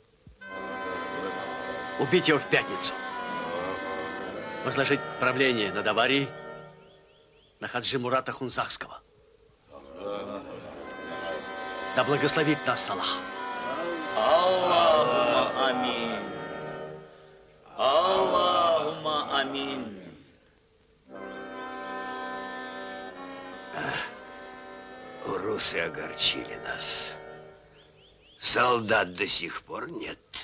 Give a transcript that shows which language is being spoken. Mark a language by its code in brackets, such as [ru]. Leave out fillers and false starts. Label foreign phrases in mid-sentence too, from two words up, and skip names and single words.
[ru] Убить его в пятницу. Возложить правление над аварией на Хаджи Мурата Хунзахского. Да благословит нас Аллах. [ar] اللهم آمين. اللهم آمين. [ru] Урусы огорчили нас. Солдат до сих пор нет.